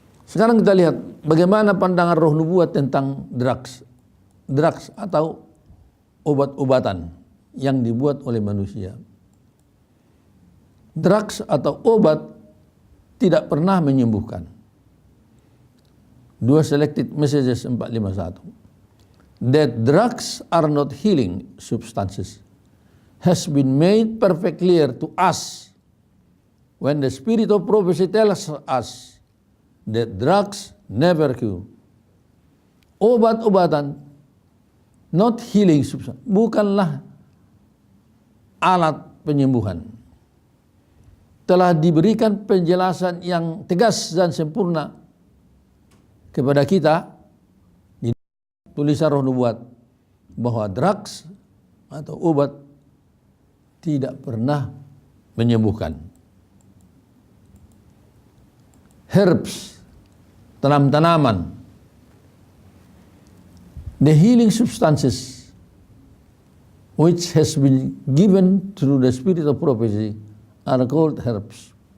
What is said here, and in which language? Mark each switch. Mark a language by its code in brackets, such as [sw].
[id] Sekarang kita lihat bagaimana pandangan roh nubuat tentang drugs atau obat-obatan yang dibuat oleh manusia. Drugs atau obat tidak pernah menyembuhkan. [en] 2 Selected Messages 451. That drugs are not healing substances has been made perfect clear to us when the spirit of prophecy tells us that drugs never cure. [id] Obat-obatan [en] not healing substance [id] bukanlah alat penyembuhan. Telah diberikan penjelasan yang tegas dan sempurna kepada kita di tulisan roh nubuat bahwa drugs atau obat tidak pernah menyembuhkan. [en] Herbs, tanaman, the healing substances which has been given through the spirit of prophecy are called herbs.